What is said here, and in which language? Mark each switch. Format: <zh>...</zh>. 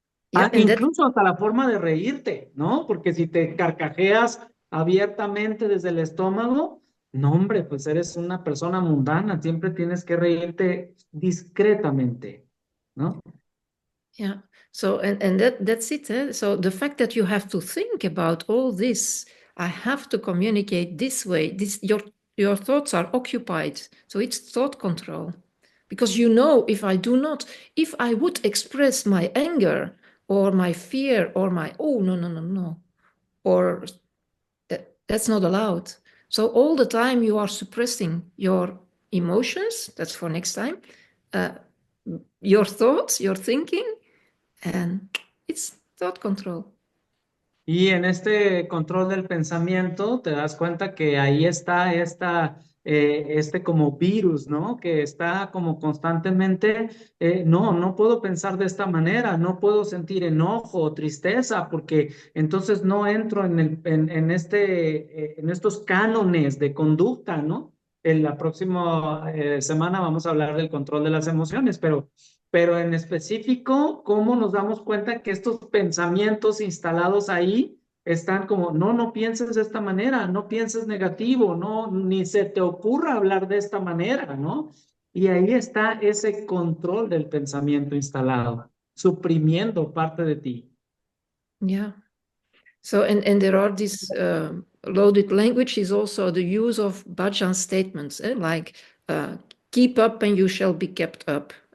<en>Yeah. And that,</en> <es>Incluso hasta la forma de reírte, ¿no? Porque si te carcajeas abiertamente desde el estómago, no, hombre, pues eres una persona mundana, siempre tienes que reírte discretamente, ¿no?</es> <en>yeah. So, and that's it. Eh? So the fact that you have to think about all this, I have to communicate this way. Your thoughts are occupied. So it's thought control. Because you know, if I would express my anger or my fear or my, oh, no, no, no, no, or that's not allowed. So all the time you are suppressing your emotions, that's for next time, uh, your thoughts, your thinking, and it's thought control.</en> <es>Y en este control del pensamiento te das cuenta que ahí está este como virus, ¿no? Que está como constantemente, no puedo pensar de esta manera, no puedo sentir enojo o tristeza, porque entonces no entro en estos cánones de conducta, ¿no? En la próxima semana vamos a hablar del control de las emociones, pero en específico, ¿cómo nos damos cuenta que estos pensamientos instalados ahí están como, no pienses de esta manera, no pienses negativo, no, ni se te ocurra hablar de esta manera, ¿no? Y ahí está ese control del pensamiento instalado, suprimiendo parte de ti.</es> <en>Yeah. So, and there are these loaded language is also the use of bhajan statements, like keep up and you shall be kept up.</en>